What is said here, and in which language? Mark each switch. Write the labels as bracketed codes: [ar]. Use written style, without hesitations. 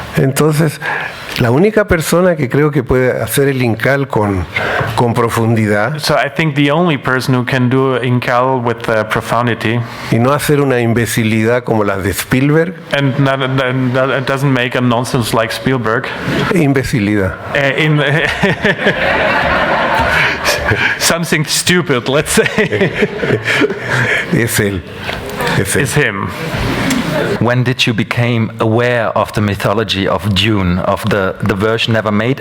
[es] Entonces, la única persona que creo que puede hacer el INCAL con profundidad [en] So I think the only person who can do INCAL with profundity [es] y no hacer una imbecilidad como las de Spielberg, [en] and it doesn't make a nonsense like Spielberg. [es] imbecilidad. [en] Something stupid, let's say, [es] Es él. [en] is him. When did you become aware of the mythology of Dune, of the version never made?